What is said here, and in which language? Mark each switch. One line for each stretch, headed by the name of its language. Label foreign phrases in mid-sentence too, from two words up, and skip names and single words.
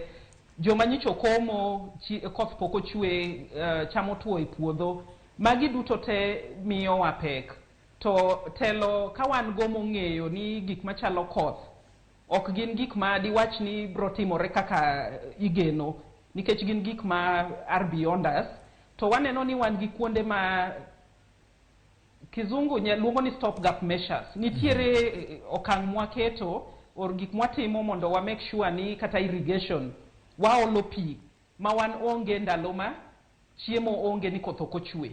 Luo (Kenya and Tanzania): Joma nyicho komo, koth poko chwe, chamo tuo e puodho. Magi duto te miyo wa pek. To telo ka wan go mong'eyo ni gik machalo koth ok gin gik ma diwach ni bro timore kaka igeno, nikech gin gik ma
English: are beyond us,
Luo (Kenya and Tanzania): to waneno ni wan gi kuonde ma kizungu luongo ni
English: stop gap measures.
Luo (Kenya and Tanzania): Nitiere okang' mwaketo or gik mwatimo mondo wa
English: make sure
Luo (Kenya and Tanzania): ni kata irrigation waolo pi ma wan onge ndalo ma chiemo onge ni koth ok ochwe.